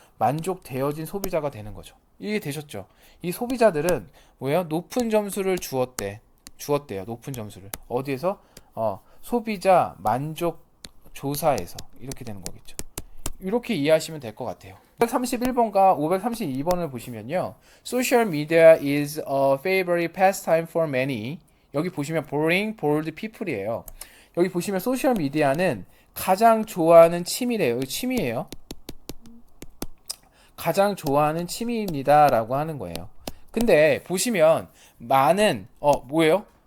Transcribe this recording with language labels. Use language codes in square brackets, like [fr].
[ko] 만족되어진 소비자가 되는 거죠. 이해되셨죠? 이 소비자들은 뭐예요? 높은 점수를 주었대요. 높은 점수를. 어디에서? 소비자 만족 조사에서. 이렇게 되는 거겠죠. 이렇게 이해하시면 될 것 같아요. 531번과 532번을 보시면요. [en] Social media is a favorite pastime for many. [ko] 여기 보시면 [en] boring, bored people [ko] 이에요. 여기 보시면 소셜 미디어는 가장 좋아하는 취미래요. 여기 취미예요. 가장 좋아하는 취미입니다 라고 하는 거예요. 근데 보시면 많은 뭐예요?